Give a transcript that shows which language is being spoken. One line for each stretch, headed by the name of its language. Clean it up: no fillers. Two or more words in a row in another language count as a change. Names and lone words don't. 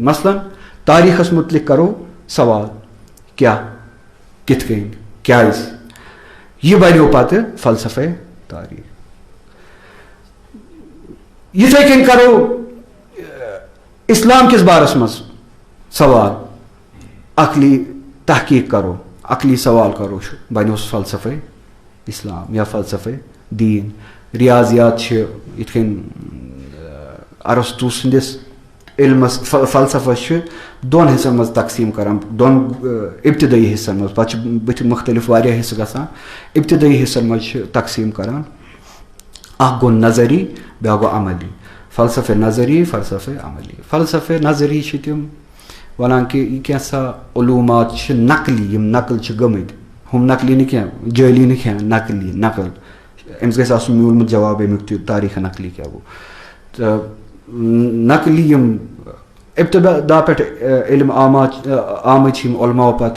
Kashmiri: مثلاً تاریٖخس مُتعلق کرو سوال کیٛاہ کِتھ کٔنۍ کیٛازِ یہِ بنیو پتہٕ فلسفے تاریٖخ. یِتھے کٔنۍ کرو اسلام کِس بارس منٛز سوال عقلی تحقیٖق کرو عقلی سوال کرو بنیو فلسفے اسلام یا فلسفے دیٖن. ریاضیات چھِ یِتھ کٔنۍ ارسطو سٕنٛدِس علمس فلسفس چھِ دۄن حِصن منٛز تقسیٖم کران دۄن ابتدٲیی حِصن منٛز پتہٕ چھِ بٕتھِ مختلف واریاہ حِصہٕ گژھان. ابتدٲیی حِصن منٛز چھِ تقسیٖم کران اکھ گوٚو نظری بیٛاکھ گوٚو عملی. فلسفے نظری فلسفے عملی. فلسفے نظری چھِ تِم ونان کہِ یہِ کینٛژھا علوٗمات چھِ نقلی یِم نقل چھِ گٔمٕتۍ ہُم نقلی نہٕ کینٛہہ جٲلی نہٕ کینٛہہ نقلی نقل أمِس گژھِ آسُن میوٗلمُت جواب امیُک تہِ تاریٖخ نقلی کیٛاہ گوٚو تہٕ نقلی یِم ابتدا پٮ۪ٹھ علم آمٕتۍ چھِ یِم علماو پتہٕ